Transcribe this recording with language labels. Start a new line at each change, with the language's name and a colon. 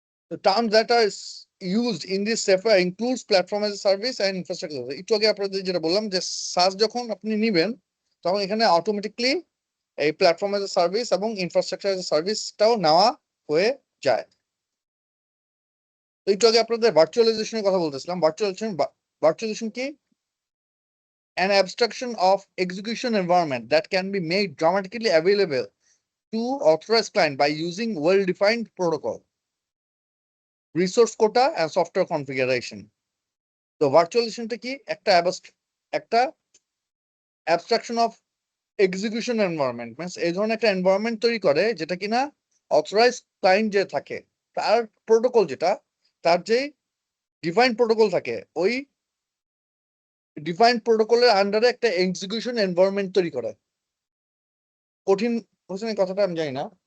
English: The terms that are used in this software includes platform as a service and infrastructure.
Bangla: একটু আগে আপনাদের যেটা বললাম যে সাস যখন আপনি নিবেন তখন এখানে অটোমেটিকলি এই প্ল্যাটফর্ম এজ এ সার্ভিস এবং ইনফ্রাস্ট্রাকচার এজ এ সার্ভিসটাও নেওয়া হয়ে যায়। একটু আগে আপনাদের ভার্চুয়ালাইজেশনের কথা বলতেছিলাম। ভার্চুয়ালাইজেশন কি?
English: An abstraction of execution environment that can be made dramatically available to authorized client by using well-defined protocol, resource quota and software configuration.
Bangla: তো ভার্চুয়ালাইজেশনটা কি? একটা abstraction of execution environment, means এই ধরনের একটা এনভায়রনমেন্ট তৈরি করে যেটা কিনা অথরাইজ ক্লায়েন্ট যে থাকে তার প্রোটোকল, যেটা তার যে ডিফাইন্ড প্রোটোকল থাকে, ওই ডিফাইন্ড প্রোটোকলের আন্ডারে একটা এক্সিকিউশন এনভায়রনমেন্ট তৈরি করে। কঠিন হোসেন কথাটা আমি জানি না,